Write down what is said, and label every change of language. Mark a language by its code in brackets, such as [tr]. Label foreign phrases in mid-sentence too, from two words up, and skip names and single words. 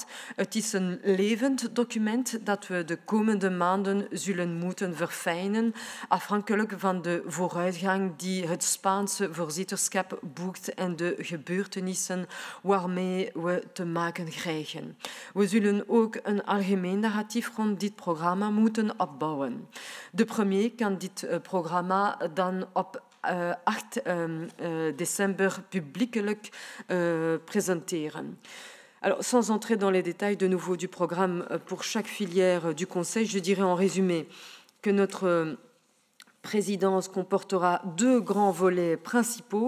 [nl] Het is een levend document dat we de komende maanden zullen moeten verfijnen, afhankelijk van de vooruitgang die het Spaanse voorzitterschap boekt en de gebeurtenissen waarmee we te maken krijgen. We zullen ook een algemeen narratief rond dit programma moeten opbouwen. De premier kan dit programma dan op 8 [fr] décembre publiquement [nl] présenteren. [fr] Alors, sans entrer dans les détails de nouveau du programme pour chaque filière du Conseil, je dirais en résumé que notre présidence comportera 2 grands volets principaux.